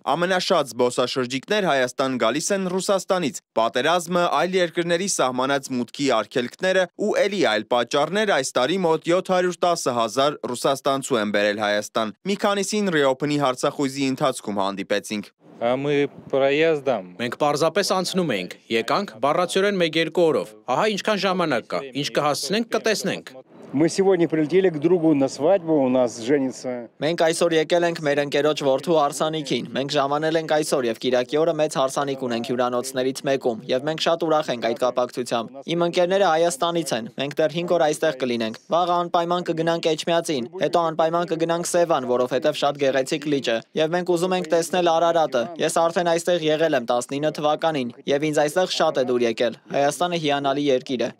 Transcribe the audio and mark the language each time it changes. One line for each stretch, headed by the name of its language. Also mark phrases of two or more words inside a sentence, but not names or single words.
Armenian: Ամենաշատ զբոսաշրջիկներ Հայաստան գալիս են Ռուսաստանից։ Պատերազմը, այլ երկրների սահմանած մուտքի արգելքները ու էլի այլ պատճառներ այս տարի մոտ 710,000 ռուսաստանցու են բերել Հայաստան։ Քանիսին Reopen-ի հարցախույզի ընթացքում հանդիպեցինք։ Մենք պարզապես անցնում էինք, եկանք բառացիորեն 1-2 օրով։ Ահա ինչքան ժամանակ կա, ինչ կհասցնենք, կտեսնենք։
Russian: Мы сегодня прилетели к другу на свадьбу, у нас женится.
Armenian: Մենք այսօր եկել ենք մեր ընկերոջ որդու հարսանիքին։ Մենք ժամանել ենք այսօր եւ Կիրակի օրը մեծ հարսանիք ունենք հյուրանոցներից մեկում եւ մենք շատ ուրախ ենք այդ կապակցությամբ։ Իմ ընկերները Հայաստանից են։ Մենք դեռ 5 օր այստեղ կլինենք։ Վաղը անպայման կգնանք Էջմիածին, հետո անպայման կգնանք Սևան, որովհետեւ շատ գեղեցիկ լիճ է։ Եվ մենք ուզում ենք տեսնել Արարատը։ Ես արդեն այստեղ եղել եմ 19 թվականին եւ ինձ այստեղ շատ է դուր եկել։ Հայաստանը հիանալի երկիր է։